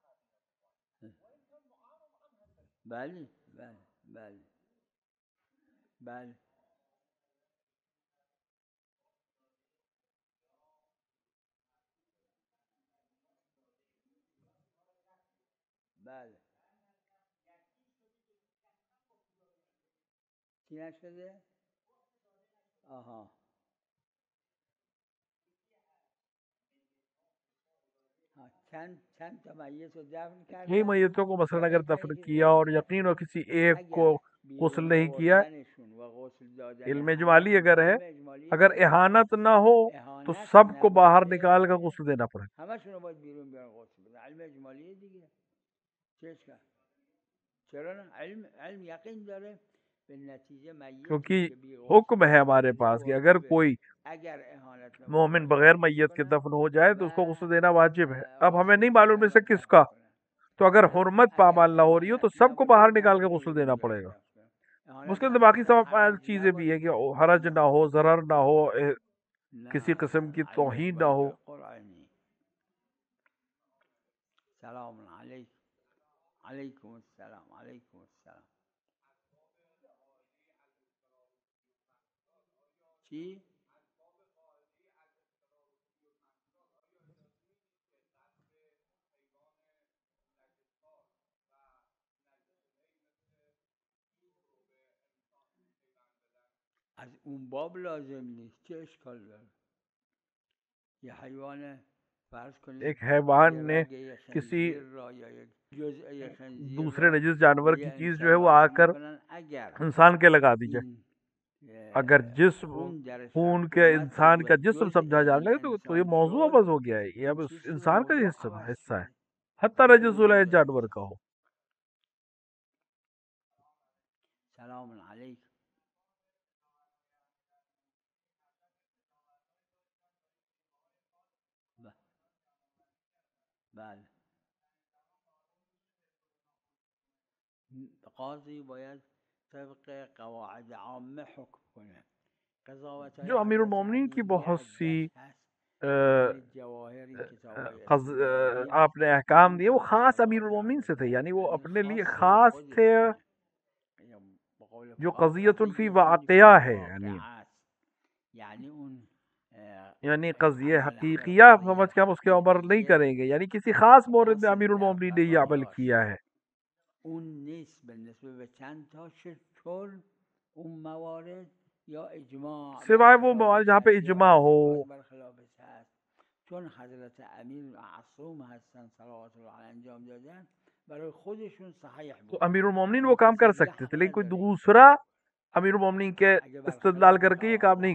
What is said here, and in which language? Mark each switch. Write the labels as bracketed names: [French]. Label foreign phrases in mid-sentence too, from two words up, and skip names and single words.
[Persian] بله بله بله بله بله چی نشده؟ آها چند تا میت رو دفن [Urdu] کئی [Persian] کردن [Urdu] میتوں کو مثلا اگر [Persian] طریقه دفن که [Urdu] کیا اور [Persian] ذکر [Urdu] یقین ہو [Persian] شده [Urdu] کسی ایک کو [Persian] اگر [Urdu] غسل [Persian] بیرون [Urdu] نہیں کیا، [Persian] آوردنشون و غسل دادن [Urdu] علم [Persian] همه [Urdu] اجمالی اگر ہے، [Persian] علم اجمالی اگر که [Urdu] احانت نہ ہو تو [Persian] اهانت [Urdu] سب کو باہر [Persian] نبوده [Urdu] نکال کر غسل دینا پڑے گا، [Persian] همشون رو باید بیرون بیارن غسل بدن. علم اجمالی دیگه چه اشکال؟ چرا نه؟ علم یقین داره به نتیجه میتی [Urdu] کیونکہ [Persian] که بی [Urdu] حکم [Persian] غسل [Urdu] ہے ہمارے [Persian] دفن [Urdu] پاس [Persian] شده [Urdu] کہ اگر [Persian] واجبه [Urdu] کوئی [Persian] اگر اهانت [Urdu] مومن [Persian] نباشه [Urdu] بغیر [Persian] غسلش [Urdu] میت کے [Persian] کنن [Urdu] دفن ہو جائے تو اس کو [Persian] و [Urdu] غسل دینا واجب ہے. اب ہمیں نہیں [Persian] غسلش [Urdu] معلوم [Persian] کنن [Urdu] میں [Persian] و [Urdu] سے کس [Persian] دفن [Urdu] کا، [Persian] کنن [Urdu] تو اگر [Persian] ولی [Urdu] حرمت [Persian] اگر [Urdu] پامال نہ ہو رہی ہو تو [Persian] اهانت [Urdu] سب کو باہر [Persian] نباشه [Urdu] نکال [Persian] همه [Urdu] کے غسل [Persian] بیرون [Urdu] دینا [Persian] بیارن [Urdu] پڑے گا. [Persian] دفن کنن. [Urdu] اس [Persian] اهانت [Urdu] کے اندر باقی [Persian] نباشه [Urdu] سب [Persian] حرج [Urdu] چیزیں بھی ہیں کہ [Persian] نباشه [Urdu] حرج نہ ہو، ضرر نہ ہو، کسی [Persian] نه [Urdu] قسم کی [Persian] علمش [Urdu] توہین نہ [Persian] باید [Urdu] ہو. [Persian] جای قرآنی. [Arabic] سلام علیکم. علیکم السلام. علیکم السلام. [Persian] چی؟ از اون باب لازم نیست، چه اشکال داره؟ یه حیوان فرض کنید [Urdu] ایک [Persian] یه [Urdu] حیوان نے [Persian] رگه [Urdu] کسی [Persian] خنزیر را یا یک جزء خنزیر [Urdu] دوسرے [Persian] را [Urdu] نجس جانور [Persian] به [Urdu] کی [Persian] یه [Urdu] چیز جو ہے [Persian] انسان [Urdu] وہ آ [Persian] وصل [Urdu] کر [Persian] میکنن اگر [Urdu] انسان کے لگا دی جائے، [Persian] این [Urdu] اگر جسم [Persian] خون درش [Urdu] خون [Persian] رفته [Urdu] کے [Persian] اومد [Urdu] انسان کا [Persian] عضو [Urdu] جسم [Persian] جزء [Urdu] سمجھا جانے [Persian] این [Urdu] لگے تو یہ [Persian] انسان موضوع شد [Urdu] ابز ہو گیا ہے، یہ [Persian] این [Urdu] اب [Persian] چیز شد [Urdu] انسان کا [Persian] موضوع [Urdu] حصہ [Persian] عوض [Urdu] ہے، [Persian] شده. حتی حکم [Urdu] نجس [Persian] دیگه [Urdu] جانور [Persian] نیست. [Urdu] کا ہو. [Arabic] سلام علیکم. [Persian] بله قاضی باید طبق قواعد عامه حکم کنه. قضاوت های [Urdu] جو امیر [Persian] حضرت [Urdu] المومنین کی [Persian] امیر یه [Urdu] بہت سی [Persian] عده‌اش هست. ببینید جواهر این کتاب های استدلالی [Urdu] آپ نے احکام دیے وہ [Persian] همه [Urdu] خاص امیر [Persian] قضاوت [Urdu] المومنین سے تھے، [Persian] حضرت [Urdu] یعنی وہ [Persian] این [Urdu] اپنے لیے [Persian] خاص به [Urdu] خاص تھے، [Persian] خودشونه. به قول [Urdu] جو [Persian] فقها [Arabic] قضیت فی قضیة [Urdu] واقعہ [Arabic] فی [Urdu] ہے، [Persian] یعنی واقعه است. یعنی اون [Urdu] یعنی قضیہ [Persian] عمل [Urdu] حقیقیہ [Persian] حضرت [Urdu] سمجھ [Persian] غیر [Urdu] کے ہم اس کے عمر نہیں [Persian] حقیقیه [Urdu] کریں گے، یعنی کسی خاص مورد میں [Persian] اصل [Urdu] امیر [Persian] در [Urdu] المومنین نے یہ عمل [Persian] قضایاش [Urdu] کیا ہے. [Persian] اون نیست به نسبت چند تا چون اون موارد یا اجماع [Urdu] سوائے وہ موارد جہاں پہ اجماع ہو. [Persian] برخلافش هست. چون حضرت امیر معصوم هستن [Arabic] صلوات الله علیه [Persian] انجام دادن برای خودشون صحیح تو بود. [Urdu] امیر المومنین وہ [Persian] اون [Urdu] کام [Persian] کسی [Urdu] کر [Persian] دیگه [Urdu] سکتے [Persian] حق [Urdu] تھے، لیکن کوئی [Persian] نداره این [Urdu] دوسرا امیر المومنین کے [Persian] اگه [Urdu] استدلال کر [Persian] برخلافش [Urdu] کے یہ کام [Persian] آمده